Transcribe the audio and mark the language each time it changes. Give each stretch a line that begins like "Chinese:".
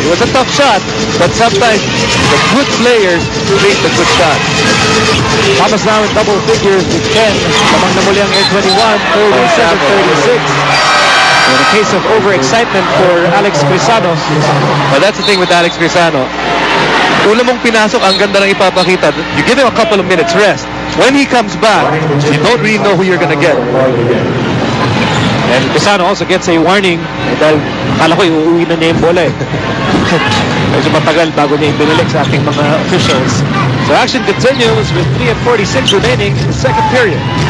English: It was a tough shot, but sometimes the good players make the good shots. Thomas now in double figures with 10.
Filipino: Lamang na muli ang Air21, 37-36.
English: In a case of overexcitement for Alex Pisano. Well, that's the thing with Alex Pisano.
Filipino: Una mong pinasok, ang ganda ng ipapakita.
English: You give him a couple of minutes rest. When he comes back, you don't really know who you're gonna get. And Pisano also gets a warning
Filipino: dahil akala ko iuwi na niya yung bola eh. Medyo matagal bago niya ibinilik sa ating mga officials.
English: So action continues with 3:46 remaining in the second period.